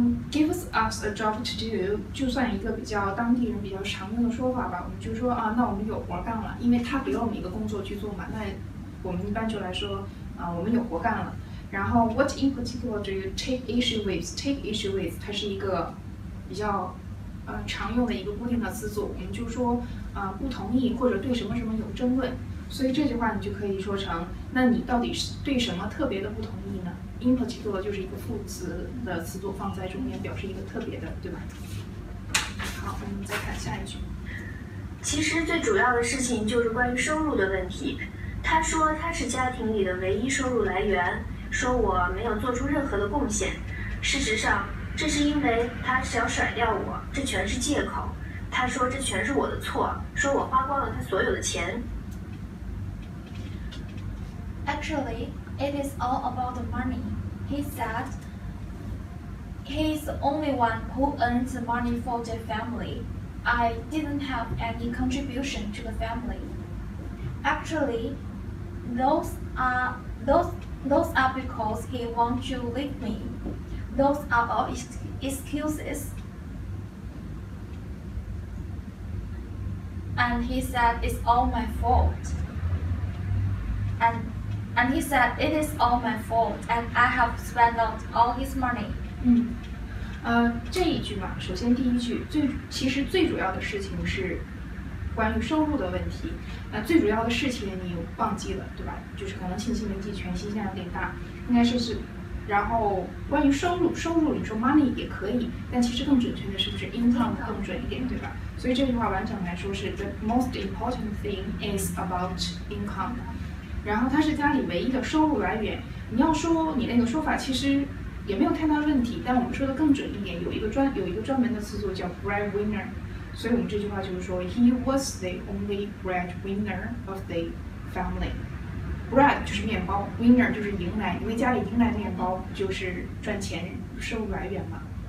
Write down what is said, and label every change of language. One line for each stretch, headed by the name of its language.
English: Give us a job to do，
Chinese: 就算一个比较当地人比较常用的说法吧，我们就说啊，那我们有活干了，因为他给了我们一个工作去做嘛，那我们一般就来说我们有活干了。然后
English: What in particular do you take issue with？ Take issue with，
Chinese: 它是一个比较常用的一个固定的词组，我们就说不同意或者对什么什么有争论。所以这句话你就可以说成，那你到底是对什么特别的不同意呢 ？
English: In particular
Chinese: 就是一个副词的词组放在中间，表示一个特别的，对吧？好，我们再看下一句。其实最主要的事情就是关于收入的问题。他说他是家庭里的唯一收入来源，说我没有做出任何的贡献。事实上，这是因为他是要甩掉我，这全是借口。他说这全是我的错，说我花光了他所有的钱。
English: Actually, it is all about the money. He said he's the only one who earns the money for the family. I didn't have any contribution to the family. Actually, those are because he wants to leave me. Those are all excuses. And he said it's all my fault. And he said it is all my fault, and I have spent out all his money.
Chinese: 这一句嘛，首先第一句其实最主要的事情是关于收入的问题。最主要的事情你忘记了，对吧？就是可能信息没记全，信息量有点大，应该是。然后关于收入你说 money 也可以，但其实更准确的是不是 income 更准一点，对吧？所以这句话完整来说是
English: the most important thing is about income。
Chinese: 然后它是家里唯一的收入来源。你要说你那个说法其实也没有太大问题，但我们说的更准一点，有一个专门的词组叫 breadwinner， 所以我们这句话就是说
English: he was the only breadwinner of the family。
Chinese: bread 就是面包 ，winner 就是迎来，因为家里迎来面包就是赚钱收入来源嘛。